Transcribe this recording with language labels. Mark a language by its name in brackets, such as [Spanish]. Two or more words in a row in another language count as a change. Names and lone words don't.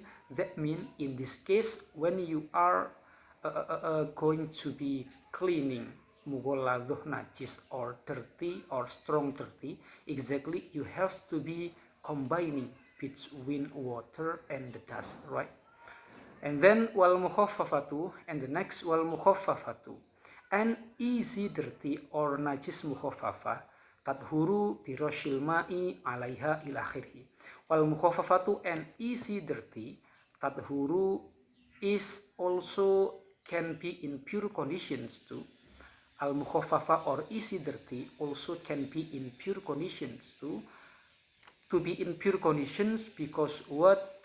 [English] That means in this case when you are going to be cleaning mughalladhah najis or dirty or strong dirty, exactly you have to be combining between water and the dust, right? And then [Arabic] والمخففة, [English] and the next [Arabic] والمخففة, [English] an easy dirty or [Arabic] نجس مخففة, تطهر برش الماء عليها إلى آخره. والمخففة, [English] an easy dirty, tadhuru is also can be in pure conditions too. Al mukhaffafa or easy dirty also can be in pure conditions too. To be in pure conditions because what?